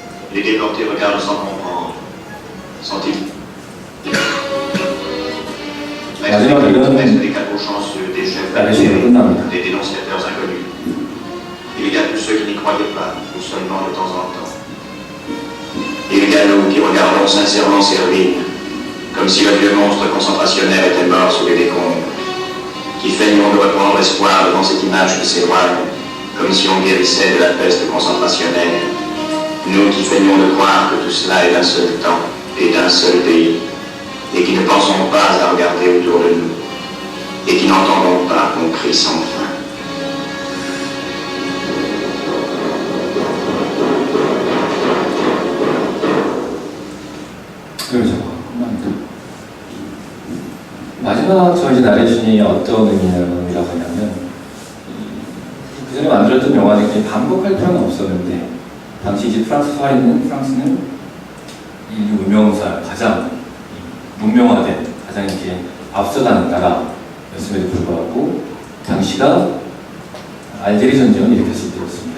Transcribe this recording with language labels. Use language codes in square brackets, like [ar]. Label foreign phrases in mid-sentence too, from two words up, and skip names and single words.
[fr] Les déportés regardent sans comprendre. Sont-ils [ko] 마지막 이런 [fr] des capots chanceux, des chefs [ko] 나레이션이 끝납니다. [fr] des dénonciateurs inconnus. Il y a tous ceux qui n'y croyaient pas, ou seulement de temps en temps. Il y a nous qui regardons sincèrement ces ruines, comme si le vieux monstre concentrationnaire était mort sous les décombres, qui feignons de reprendre espoir devant cette image qui s'éloigne, comme si on guérissait de la peste concentrationnaire. Nous qui feignons de croire que tout cela est d'un seul temps et d'un seul pays, et qui ne pensons pas à regarder autour de nous, et qui n'entendons pas qu'on crie sans fin. [ko] 그렇죠. 마지막 저 이제 나레이션이 어떤 의미라고 하냐면 그 전에 만들었던 영화는 굉장히 반복할 필요는 없었는데 당시 이제 프랑스는 인류 문명사 가장 문명화된 가장 이제 앞서가는 나라였음에도 불구하고 당시가 알제리 전쟁을 일으켰을 때였습니다.